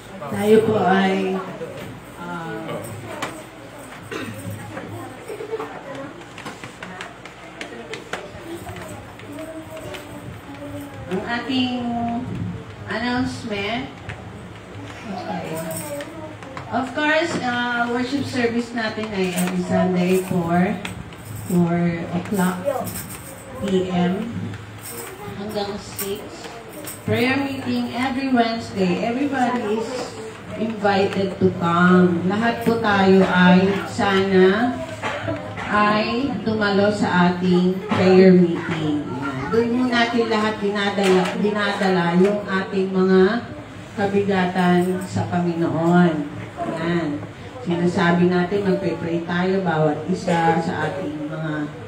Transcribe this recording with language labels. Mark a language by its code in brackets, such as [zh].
[tl] Tayo po ay ang ating announcement. [en] Okay. Of course, worship service natin ay every Sunday 4 o'clock p.m. hanggang 6. Prayer meeting every Wednesday. Everybody is invited to come. [tl] Lahat po tayo ay sana ay tumalo sa ating prayer meeting. Doon mo natin lahat dinadala yung ating mga kabigatan sa Panginoon. Yan. Sinasabi natin, magpe-pray tayo bawat isa sa ating mga